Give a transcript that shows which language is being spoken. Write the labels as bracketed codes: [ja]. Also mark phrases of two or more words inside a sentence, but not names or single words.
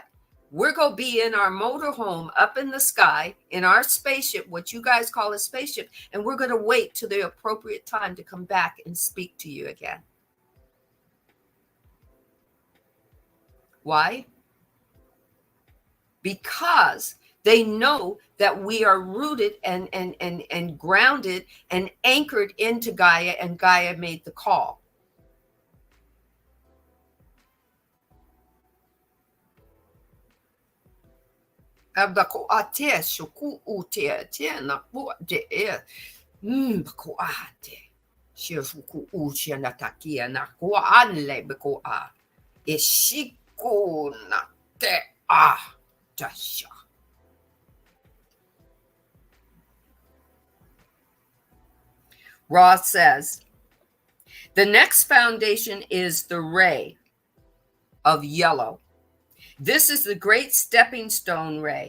[en] We're going to be in our motorhome up in the sky, in our spaceship, what you guys call a spaceship, and we're going to wait till the appropriate time to come back and speak to you again. Why? Because they know that we are rooted and grounded and anchored into Gaia, and Gaia made the call. Bako ate shuku ute te na po de bako ate shuku uche na takia na ko anle bako a eshiku na te a tasha. Ra says, the next foundation is the ray of yellow. This is the great stepping stone ray.